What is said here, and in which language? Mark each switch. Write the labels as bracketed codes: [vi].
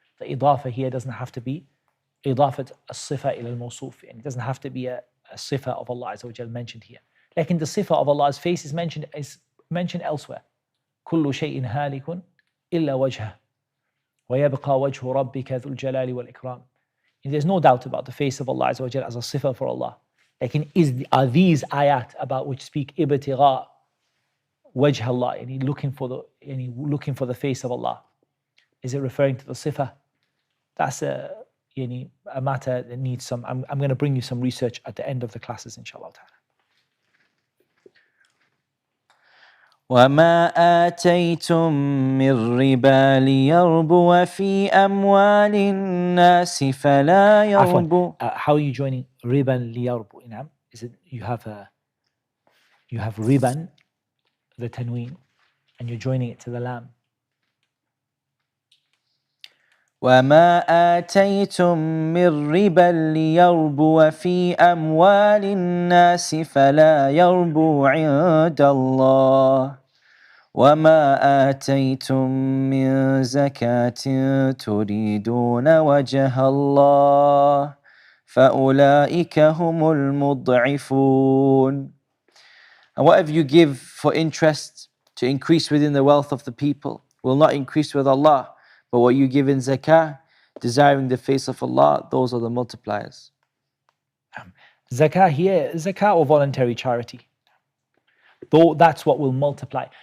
[en] The idafa here doesn't have to be idafat as-sifa ila al-mawsuf. It doesn't have to be a sifa of Allah Azza wa Jal mentioned here. Like in the sifa of Allah's face is mentioned elsewhere. [ar] كل شيء هالك إلا وجهه ويبقى وجه ربك ذو الجلال والإكرام. [en] And there's no doubt about the face of Allah Azza wa Jal as a sifa for Allah. Like are these ayat about which speak ibtigha wajh Allah, looking for the face of Allah? Is it referring to the sifa? That's a matter that needs some. I'm going to bring you some research at the end of the classes, inshallah ta'ala. [ar] وما آتيتم من ربا ليربو في أموال الناس فلا يربو. [en] How are you joining riban liyarbu? Is it you have riban, the tanween, and you're joining it to the lam. [ar] وما آتيتم من ربا ليربو في أموال الناس فلا يربو عند الله وما آتيتم من زكاة تريدون وجه الله فأولئك هم المضعفون. [en] And whatever you give for interest to increase within the wealth of the people will not increase with Allah, but what you give in zakah, desiring the face of Allah, those are the multipliers. Zakah here, zakah or voluntary charity. Though that's what will multiply.